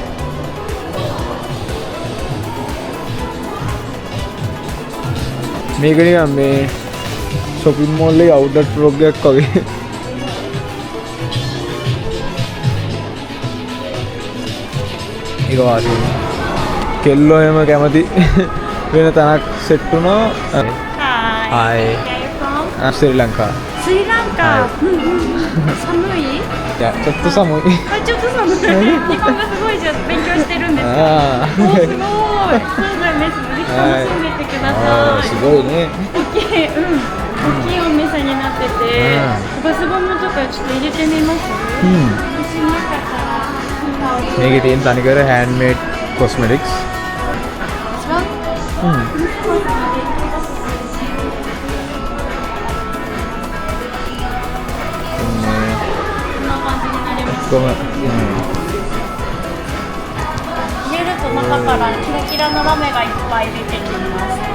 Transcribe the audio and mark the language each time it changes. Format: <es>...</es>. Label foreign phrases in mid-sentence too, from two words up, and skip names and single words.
<si>මේක නිකන් මේ</si> <en>shopping mall</en> <si>එකේ</si> <en>outlet vlog</en> <si>එකක් වගේ. ඒක වාසිය. කෙල්ලෝ එහෙම කැමති වෙන තැනක් සෙට් වුණා.</si> <en>Hi. Hi. Where are you from?</en> <si>ශ්‍රී ලංකා.</si> <ja>スリランカ。寒い？いやちょっと寒い。あ、ちょっと寒い。日本語すごいじゃ勉強してるんですか。おすごい。そうなんです。ぜひ楽しんでってください。すごいね。大きい、大きいお店になってて、ガスボムとかちょっと入れてみます。もしよかったら。</ja> <si>මේකේ තියෙන තනිකර</si> <en>handmade cosmetics.</en> <si>入れると中からキラキラのラメがいっぱい出てきます。</si>